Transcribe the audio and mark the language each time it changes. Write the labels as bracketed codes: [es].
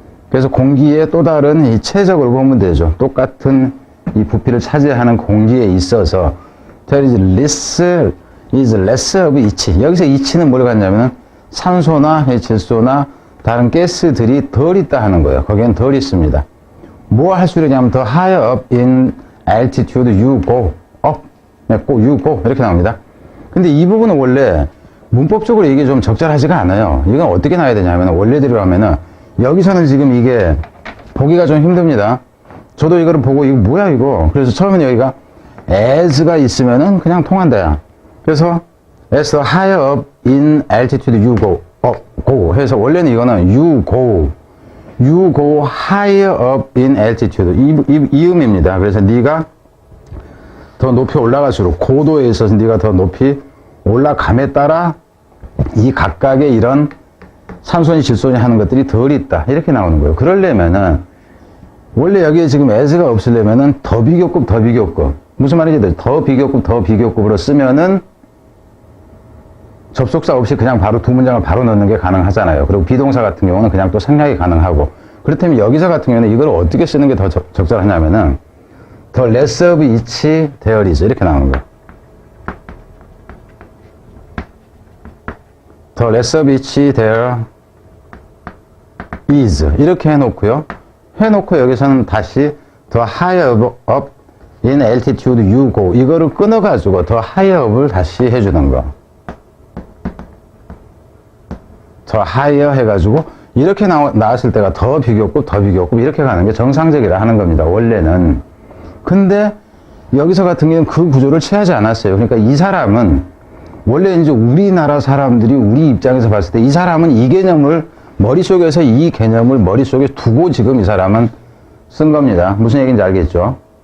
[ko] 그래서 공기의 또 다른 이 최적으로 보면 되죠. 똑같은 이 부피를 차지하는 공기에 있어서 [en] there is less of each. [ko] 여기서 each는 뭘 갖냐면은 산소나 질소나 다른 가스들이 덜 있다 하는 거예요. 거기엔 덜 있습니다. 뭐 할 수 있냐면 [en] the higher up in altitude you go up, you go [ko] 이렇게 나옵니다. 근데 이 부분은 원래 문법적으로 이게 좀 적절하지가 않아요. 이건 어떻게 나와야 되냐면 원래대로 하면은 여기서는 지금 이게 보기가 좀 힘듭니다. 저도 이거를 보고 이거 뭐야 이거. 그래서 처음에는 여기가 as가 있으면은 그냥 통한다야. 그래서 [en] as the higher up in altitude you go up, go [ko] 해서 원래는 이거는 [en] you go higher up in altitude [ko] 이 의미입니다. 그래서 네가 더 높이 올라갈수록 고도에 있어서 네가 더 높이 올라감에 따라 이 각각의 이런 산소니 질소니 하는 것들이 덜 있다 이렇게 나오는 거예요. 그러려면은 원래 여기에 지금 as가 없으려면은 더 비교급 무슨 말인지 더 비교급으로 쓰면은 접속사 없이 그냥 바로 두 문장을 바로 넣는 게 가능하잖아요. 그리고 비동사 같은 경우는 그냥 또 생략이 가능하고. 그렇다면 여기서 같은 경우는 이걸 어떻게 쓰는 게 더 적절하냐면은 [en] the less of each there is [ko] 이렇게 나오는 거예요. [en] the less of each there is [ko] 이렇게 해놓고 여기서는 다시 [en] the higher up in altitude you go [ko] 이거를 끊어가지고 [en] the higher up [ko] 을 다시 해주는 거. 더 higher 해가지고 이렇게 나왔을 때가 더 비교급 이렇게 가는 게 정상적이라 하는 겁니다. 원래는. 근데 여기서 같은 경우는 그 구조를 취하지 않았어요. 그러니까 이 사람은 원래 이제 우리나라 사람들이 우리 입장에서 봤을 때 이 사람은 이 개념을 머릿속에서 이 개념을 머릿속에 두고 지금 이 사람은 쓴 겁니다. 무슨 얘기인지 알겠죠?